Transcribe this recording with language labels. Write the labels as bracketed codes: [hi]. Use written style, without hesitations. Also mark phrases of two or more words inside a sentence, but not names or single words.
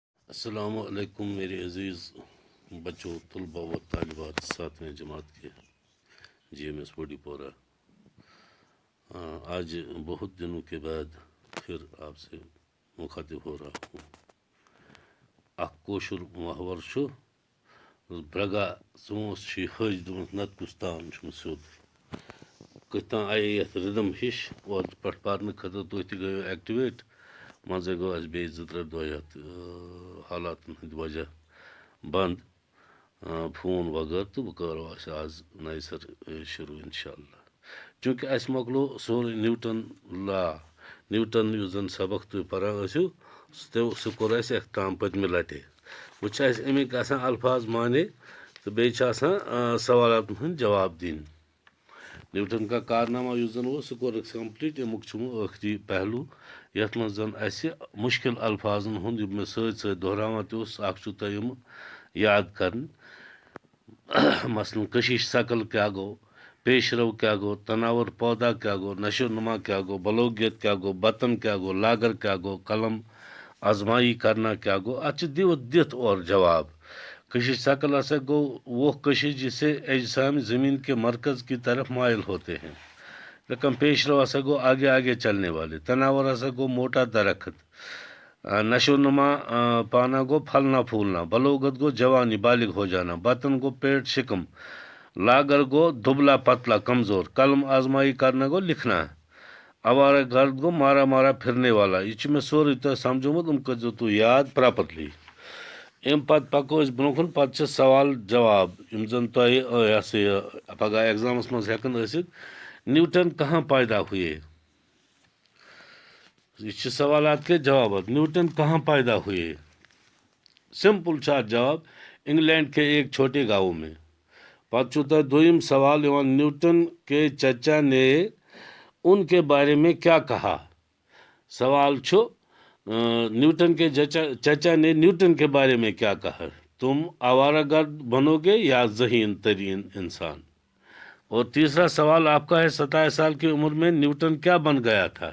[ur] السلام علیکم میرے عزیز بچوں، طلباء و طالبات، 7ویں جماعت کے جی ایم ایس بوڈی پورہ۔ آج بہت دنوں کے بعد پھر آپ سے مخاطب ہو رہا ہوں۔ [ks] اخ کوشر محور چھُ برگا ژوٗنٛٹھ چھُ یہِ ۂج دوٚپمَس نَتہٕ کُس تان چھُم سیوٚد کٔتھ تام آیے یَتھ رِدم ہِش اوترٕ پٮ۪ٹھ پَرنہٕ خٲطرٕ تُہۍ تہِ گٔیو ایٚکٹِویٹ، منٛزَے گوٚو اَسہِ بیٚیہِ 2-3 دۄہ یَتھ حالاتن ہٕنٛدِ وجہ بنٛد فون وغٲر، تہٕ وۄنۍ کَرو أسۍ آز نَیہِ سَر شروٗع [ar] اِنشاء اللہ۔ [ks] چوٗنٛکہِ اَسہِ مۄکلو سورُے نیوٹن یُس زَن سبق تُہۍ پَران ٲسِو سُہ کوٚر اَسہِ اختتام پٔتمہِ لَٹہِ۔ وۄنۍ چھِ اَسہِ اَمِکۍ آسان الفاظ معنے تہٕ بیٚیہِ چھِ آسان سوالاتن ہٕنٛدۍ جواب دِنۍ۔ نیوٹن [ur] کا کارنامہ [ks] یُس زَن اوس سُہ کوٚر اَسہِ کَمپلیٖٹ، اَمیُک چھُ وۄنۍ ٲخری پہلوٗ یَتھ منٛز زَن اَسہِ مُشکِل الفاظن ہُنٛد یِم مےٚ سۭتۍ سۭتۍ دۄہراوان تہِ اوس اکھ چھُ تۄہہِ یِم یاد کَرٕنۍ، مثلاً [ur] کشش شکل [ks] کیا گوٚو، [ur] پیش رو [ks] کیا گوٚو، [ur] تناور پودا [ks] کیا گوٚو، [ur] نشو نما [ks] کیا گوٚو، بلوغیت کیا گوٚو، بطن کیا گوٚو، لاگر کیا گوٚو، [ur] قلم آزمائی کرنا [ks] کیا گوٚو، اَتھ چھِ دِتھ اور جواب۔ [ur] کشش شکل [ks] ہسا گوٚو [ur] وہ کشش جسے اجسام زمین کے مرکز کی طرف مائل ہوتے ہیں۔ رقم پیش رو [ks] ہسا گوٚو [ur] آگے آگے چلنے والے، تناور [ks] ہسا گوٚو [ur] موٹا درخت، نشو نما پانا گوٚو پھلنا پھولنا، بلوغت گوٚو جوانی بالغ ہو جانا، بطن گوٚو پیٹ شکم، لاگر گوٚو دبلا پتلا کمزور، قلم آزمائی کرنا گوٚو لکھنا، آوارہ گرد گوٚو مارا مارا پھرنے والا۔ [ks] یہ چھُ مےٚ سورُے تۄہہِ سمجھومُت، یِم کٔرۍزیو تُہۍ یاد پراپرلی۔ اَمہِ پتہٕ پکو أسۍ برونٛہہ کُن، پتہٕ چھِ سوال جواب یِم زن تۄہہِ یہِ ہسا یہِ پگاہ ایٚگزامس منٛز ہٮ۪کن ٲسِتھ۔ [ur] نیوٹن کہاں پیدا ہوئے، [ks] یہ چھِ [ur] سوالات کے جوابات۔ نیوٹن کہاں پیدا ہوئے، [ks] سمپل چھُ اتھ جواب، [ur] انگلینڈ کے ایک چھوٹے گاؤں میں۔ [ks] پتہٕ چھُو تۄہہِ دوٚیِم سوال یِوان، [ur] نیوٹن کے چچا نے ان کے بارے میں کیا کہا۔ [ks] سوال چھُ [ur] نیوٹن کے چچا نے نیوٹن کے بارے میں کیا کہا، تم آوارہ گرد بنو گے یا ذہین ترین انسان۔ اور تیسرا سوال آپ کا ہے، 27 سال کی عمر میں نیوٹن کیا بن گیا تھا۔